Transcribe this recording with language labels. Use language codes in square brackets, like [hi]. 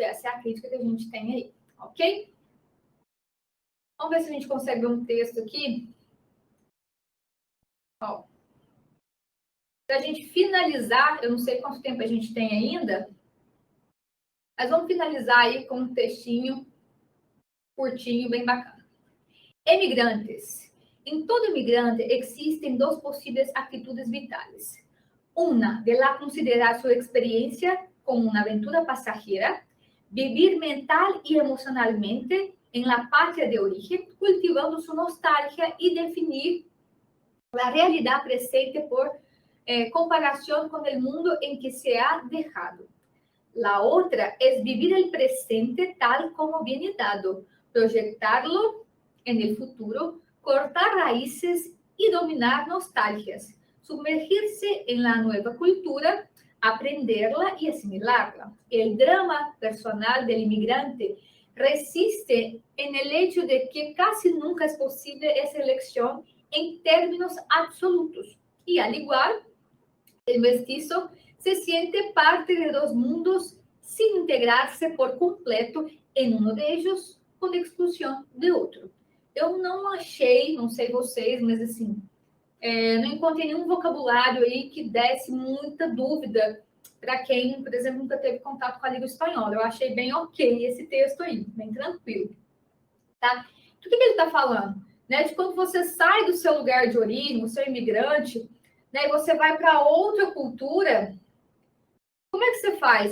[pt] Essa é a crítica que a gente tem aí, ok? Vamos ver se a gente consegue ver um texto aqui. Ó. Para a gente finalizar, eu não sei quanto tempo a gente tem ainda, mas vamos finalizar aí com um textinho curtinho, bem bacana. [es] Emigrantes. En todo inmigrante existen dos posibles actitudes vitales. Una, de la considerar su experiencia como una aventura pasajera, vivir mental y emocionalmente en la patria de origen, cultivando su nostalgia y definir la realidad presente por comparación con el mundo en que se ha dejado. La otra es vivir el presente tal como viene dado, proyectarlo en el futuro, cortar raíces y dominar nostalgias, sumergirse en la nueva cultura, aprenderla y asimilarla. El drama personal del inmigrante resiste en el hecho de que casi nunca es posible esa elección en términos absolutos. Y al igual, el mestizo se siente parte de dos mundos sin integrarse por completo en uno de ellos con exclusión de otro. [pt] Eu não achei, não sei vocês, mas assim, não encontrei nenhum vocabulário aí que desse muita dúvida para quem, por exemplo, nunca teve contato com a língua espanhola. Eu achei bem ok esse texto aí, bem tranquilo. Tá? O que ele está falando? Né? De quando você sai do seu lugar de origem, você é imigrante, né, e você vai para outra cultura, como é que você faz?